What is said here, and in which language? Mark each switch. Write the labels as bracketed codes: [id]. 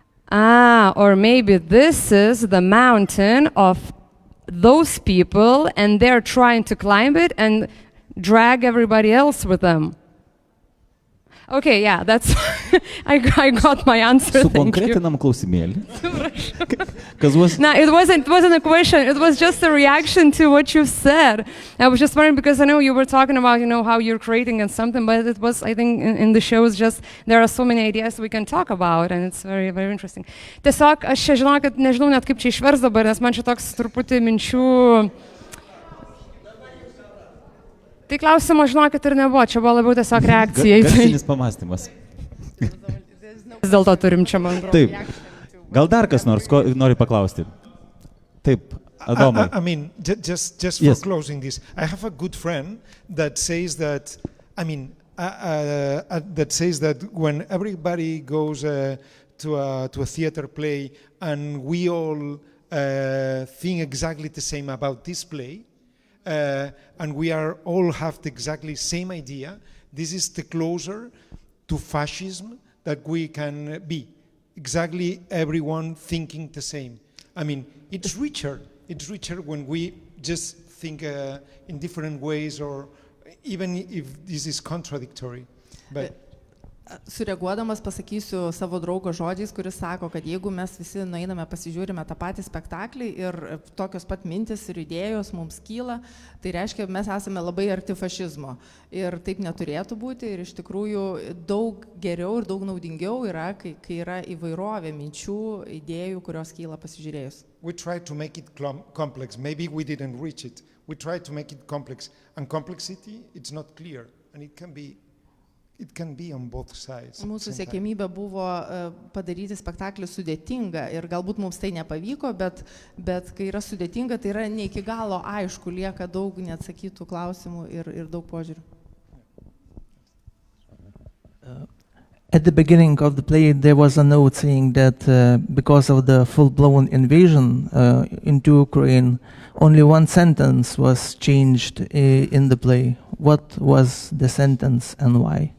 [en] Or maybe this is the mountain of those people, and they're trying to climb it and drag everybody else with them. Okay, that's I got my answer. [lt] Sukonkretinam klausimėlį. [en] It wasn't a question. It was just a reaction to what you said. I was just wondering, because I know you were talking about, how you're creating and something, but it was, I think, in the show, just there are so many ideas we can talk about, and it's very, very interesting. [lt] Tiesiog aš čia žinau, kad nežinau net kaip čia išvers dabar, nes man čia toks truputį minčių. Tai klausimo, žinokit, ir nebuvo, čia buvo labiau tiesiog reakcija. Garsinis pamastymas. Vis dėlto turim čia, man atrodo. Taip. Gal dar kas nors nori paklausti? Taip, Adomai. [en] I mean, just for closing this, I have a good friend that says that, that says that when everybody goes to a theater play and we all think exactly the same about this play, and we are all have the exactly same idea, this is the closer to fascism that we can be. Exactly everyone thinking the same. I mean, it's richer when we just think in different ways, or even if this is contradictory. But [lt] Sureaguodamas pasakysiu savo draugo žodžiais, kuris sako, kad jeigu mes visi nueiname pasižiūrime tą patį spektaklį ir tokios pat mintis ir idėjos mums kyla, tai reiškia, mes esame labai arti fašizmo. Ir taip neturėtų būti, ir iš tikrųjų daug geriau ir daug naudingiau yra, kai yra įvairovė minčių, idėjų, kurios kyla pasižiūrėjus. [en] We tried to make it complex. Maybe we didn't reach it. We tried to make it complex. And complexity, it's not clear. And it can be on both sides. [lt] Mūsų siekėmybė buvo padaryti spektaklį sudėtingą ir galbūt mums tai nepavyko, bet kai yra sudėtinga, tai yra ne iki galo aišku, lieka daug neatsakytų klausimų ir daug požiūrių. [en] At the beginning of the play, there was a note saying that because of the full-blown invasion into Ukraine, only one sentence was changed in the play. What was the sentence and why?